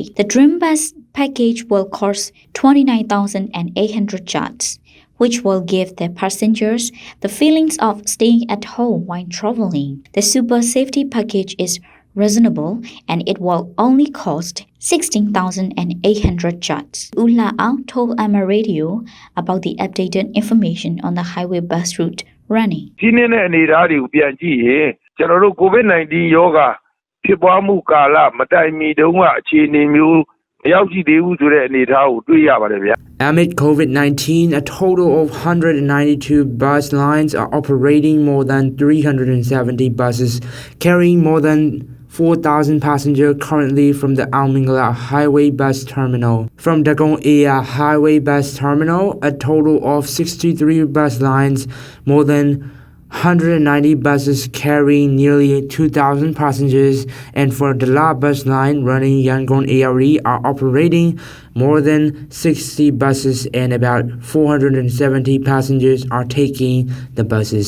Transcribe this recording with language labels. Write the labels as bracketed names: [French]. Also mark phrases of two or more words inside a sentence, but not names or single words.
[English] The Dream Bus package will cost 29,800 kyats, which will give the passengers the feelings of staying at home while traveling. The Super Safety package is reasonable and it will only cost 16,800 kyats. Ula Ao told Myanmar Radio about the updated information on the highway bus route running. [Burmese] ဒီနေ့နဲ့အနေအထားတွေကိုပြန်ကြည့်ရင်ကျွန်တော်တို့ COVID-19 ရောဂါဖြစ်ပွားမှုကာလမတိုင်မီတုန်းကအခြေအနေမျိုးမရောက်ကြည့်သေးဘူးဆိုတဲ့အနေအထားကိုတွေ့ရပါတယ်ဗျာ [English] Amid COVID-19, a total of 192 bus lines are operating more than 370 buses, carrying more than 4,000 passengers currently from the Ao Mingla Highway Bus Terminal. From Dagong Ea Highway Bus Terminal, a total of 63 bus lines, more than 190 buses carrying nearly 2,000 passengers, and for the La bus line running Yangon ARE are operating more than 60 buses and about 470 passengers are taking the buses.